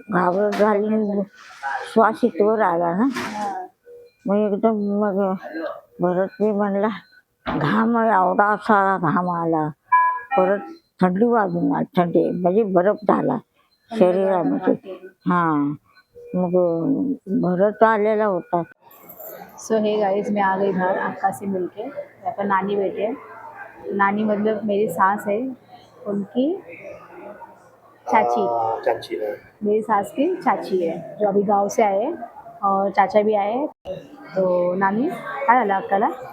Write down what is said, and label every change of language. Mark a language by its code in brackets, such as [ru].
[mr] श्वास इथवर आला ना, मग एकदम मग भरत मी म्हणला, घाम एवढा सारा घाम आला. परत थंडी वाजून आली, थंडी म्हणजे बरफ झाला शरीरामध्ये. हां, मग भरत आलेला होता. [hi] सो हे गाइस, मैं आ गई बाहर अक्का से मिलके. यहाँ पर नानी बैठे हैं. नानी मतलब मेरी सास है, उनकी चाची. चाची है. मेरी सास की चाची है, जो अभी गांव से आए हैं. और चाचा भी आए हैं. [mr] तो नानी, काय झालं अक्काला?